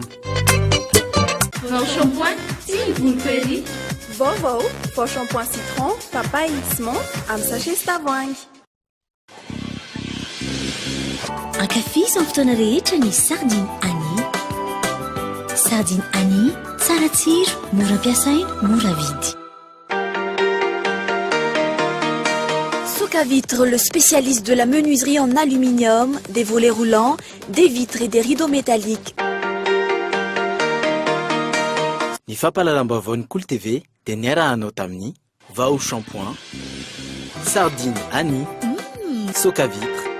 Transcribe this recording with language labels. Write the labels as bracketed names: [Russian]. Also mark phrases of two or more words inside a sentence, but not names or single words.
[French] Vao shampoing si vous le faites. [Malagasy] Vao shampoing citron, papaye X-Mont amin'ny sachet tavoahangy. Ankafiziny fotoana rehetra ny sardine Annie. Sardine Annie, tsara tsiro, mora ampiasaina, mora vidy. [French] Socavitre, le spécialiste de la menuiserie en aluminium, des volets roulants, des vitres et des rideaux métalliques. [Malagasy] Ny fampalalam-baovao ny Cool TV dia niarahanao tamin'ny Vao shampoing, sardine Annie, Socavitre.